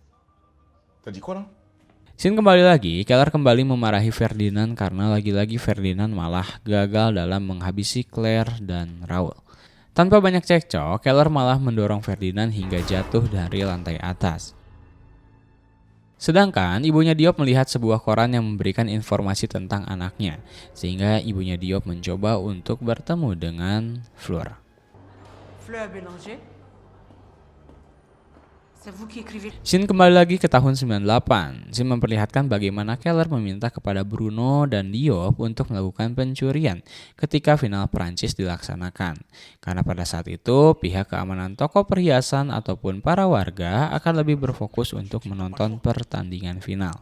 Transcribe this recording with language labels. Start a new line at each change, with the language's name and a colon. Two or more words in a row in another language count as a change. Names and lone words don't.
Indonesian: Scene kembali lagi, Keller kembali memarahi Ferdinand karena lagi-lagi Ferdinand malah gagal dalam menghabisi Claire dan Raoul. Tanpa banyak cekcok, Keller malah mendorong Ferdinand hingga jatuh dari lantai atas. Sedangkan ibunya Diop melihat sebuah koran yang memberikan informasi tentang anaknya, sehingga ibunya Diop mencoba untuk bertemu dengan Fleur.
French: Fleur Bélanger. C'est vous qui écrivez.
Indonesian: Scene kembali lagi ke tahun 98. Scene memperlihatkan bagaimana Keller meminta kepada Bruno dan Diop untuk melakukan pencurian ketika final Prancis dilaksanakan. Karena pada saat itu pihak keamanan toko perhiasan ataupun para warga akan lebih berfokus untuk menonton pertandingan final.